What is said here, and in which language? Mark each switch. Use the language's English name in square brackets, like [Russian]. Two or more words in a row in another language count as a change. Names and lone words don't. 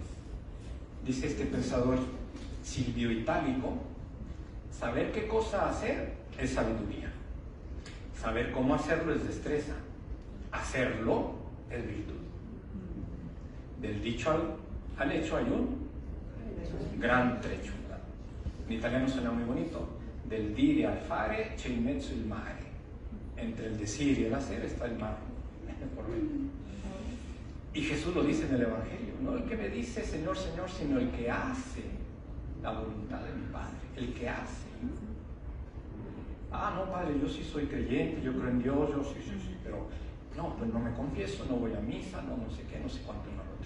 [Spanish] Dice este pensador Silvio Itálico: saber qué cosa hacer es sabiduría, saber cómo hacerlo es destreza, hacerlo es virtud. Del dicho al hecho hay un gran trecho, ¿verdad? En italiano suena muy bonito: [Italian] del dire al fare c'è in mezzo il mare. [Spanish] Entre el decir y el hacer está el mar. Y Jesús lo dice en el Evangelio: no el que me dice Señor, Señor, sino el que hace la voluntad de mi Padre, el que hace. Ah, no, Padre, yo sí soy creyente, yo creo en Dios, yo sí, pero no, pues no me confieso, no voy a misa, no sé qué, no sé cuánto, no lo otro.